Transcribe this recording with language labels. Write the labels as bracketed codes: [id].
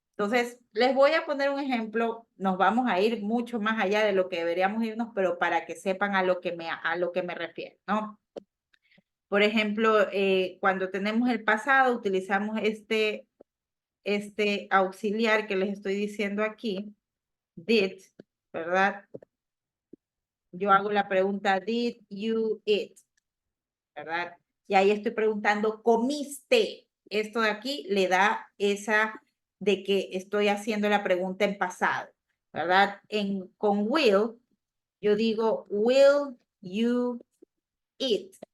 [es] Entonces, les voy a poner un ejemplo, nos vamos a ir mucho más allá de lo que deberíamos irnos, pero para que sepan a lo que me refiero, ¿no? Por ejemplo, cuando tenemos el pasado, utilizamos este auxiliar que les estoy diciendo aquí, did, ¿verdad? Yo hago la pregunta, [en] did you eat? [es] ¿Verdad? Y ahí estoy preguntando, ¿comiste? Esto de aquí le da esa de que estoy haciendo la pregunta en pasado, ¿verdad? Con will, yo digo, [en] will you eat?